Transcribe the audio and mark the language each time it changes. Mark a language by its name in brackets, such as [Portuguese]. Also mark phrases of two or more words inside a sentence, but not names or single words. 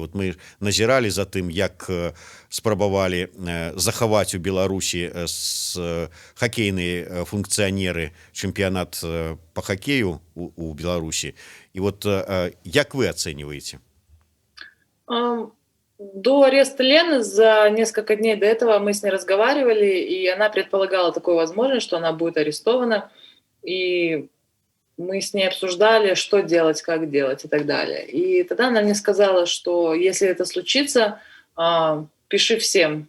[Belarusian] Вот мы назіралі за тым, як спрабавалі захаваць у Беларусі хакейныя функцыянеры чэмпіянат по хакею у Беларусі. І вот як вы ацэньваеце? [Russian] До ареста Лены за несколько дней до этого мы с ней разговаривали, и она предполагала такую возможность, что она будет арестована. И мы с ней обсуждали, что делать, как делать и так далее. И тогда она мне сказала, что если это случится, пиши всем.